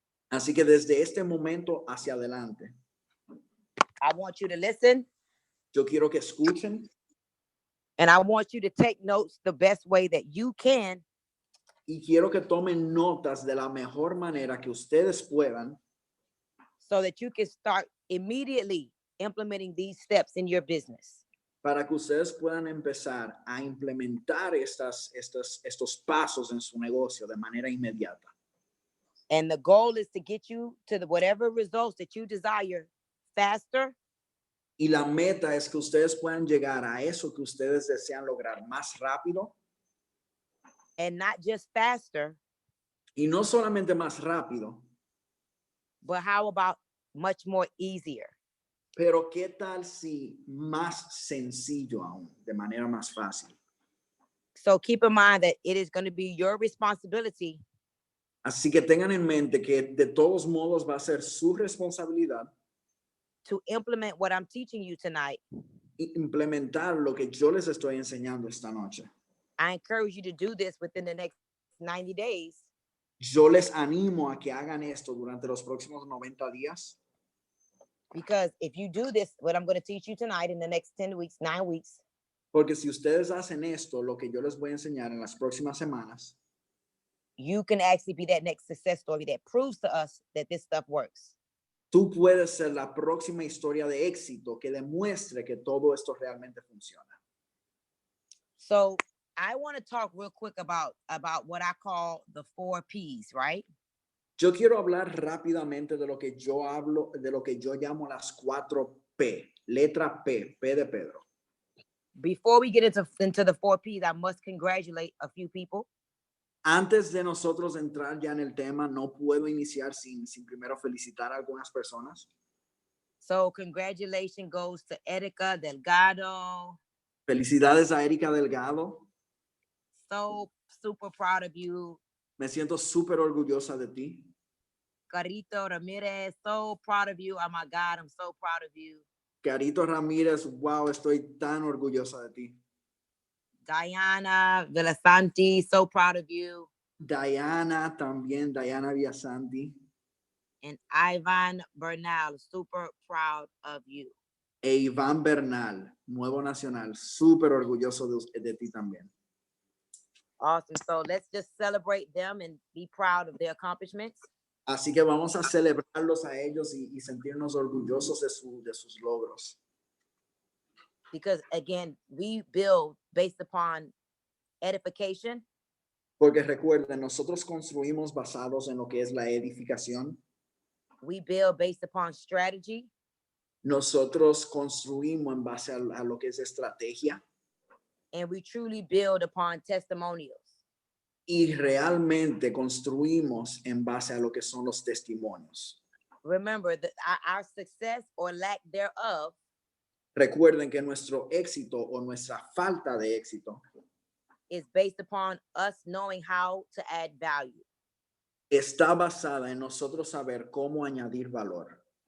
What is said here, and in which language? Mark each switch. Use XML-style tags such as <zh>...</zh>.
<es>así que desde este momento hacia adelante,</es> <en>I want you to listen.</en> <es>Yo quiero que escuchen.</es> <en>And I want you to take notes the best way that you can.</en> <es>Y quiero que tomen notas de la mejor manera que ustedes puedan.</es> <en>So that you can start immediately implementing these steps in your business.</en> <es>Para que ustedes puedan empezar a implementar estos pasos en su negocio de manera inmediata.</es> <en>And the goal is to get you to whatever results that you desire faster.</en> <es>Y la meta es que ustedes puedan llegar a eso que ustedes desean lograr más rápido.</es> <en>And not just faster.</en> <es>Y no solamente más rápido,</es> <en>but how about much more easier?</en> <es>pero ¿qué tal si más sencillo aún, de manera más fácil?</es> <en>So keep in mind that it is going to be your responsibility</en> <es>Así que tengan en mente que de todos modos va a ser su responsabilidad</es> <en>to implement what I'm teaching you tonight.</en> <es>implementar lo que yo les estoy enseñando esta noche.</es> <en>I encourage you to do this within the next 90 days.</en> <es>Yo les animo a que hagan esto durante los próximos 90 días.</es> <en>Because if you do this, what I'm going to teach you tonight in the next 10 weeks, 9 weeks,</en> <es>Porque si ustedes hacen esto, lo que yo les voy a enseñar en las próximas semanas,</es> <en>you can actually be that next success story that proves to us that this stuff works.</en> <es>tú puedes ser la próxima historia de éxito que demuestre que todo esto realmente funciona.</es> <en>So I want to talk real quick about what I call the 4 P's, right?</en> <es>Yo quiero hablar rápidamente de lo que yo hablo, de lo que yo llamo las 4 P. Letra P, P de Pedro.</es> <en>Before we get into the 4 P's, I must congratulate a few people.</en> <es>Antes de nosotros entrar ya en el tema, no puedo iniciar sin primero felicitar a algunas personas.</es> <en>So congratulations goes to Erika Delgado.</en> <es>Felicidades a Erika Delgado.</es> <en>So super proud of you.</en> <es>Me siento súper orgullosa de ti.</es> <en>Carito Ramirez, so proud of you. Oh my God, I'm so proud of you.</en> <es>Carito Ramírez, wow, estoy tan orgullosa de ti.</es> <en>Diana Villasanti, so proud of you.</en> <es>Diana también, Diana Villasanti.</es> <en>And Ivan Bernal, super proud of you.</en> <es>E Iván Bernal, Nuevo Nacional, súper orgulloso de ti también.</es> <en>Awesome. So let's just celebrate them and be proud of their accomplishments.</en> <es>Así que vamos a celebrarlos a ellos y sentirnos orgullosos de sus logros.</es> <en>Because again, we build based upon edification.</en> <es>Porque recuerden, nosotros construimos basados en lo que es la edificación.</es> <en>We build based upon strategy.</en> <es>Nosotros construimos en base a lo que es estrategia.</es> <en>And we truly build upon testimonials.</en> <es>Y realmente construimos en base a lo que son los testimonios.</es> <en>Remember that our success or lack thereof</en> <es>Recuerden que nuestro éxito o nuestra falta de éxito</es> <en>is based upon us knowing how to add value.</en> <es>está basada en nosotros saber cómo añadir valor.</es>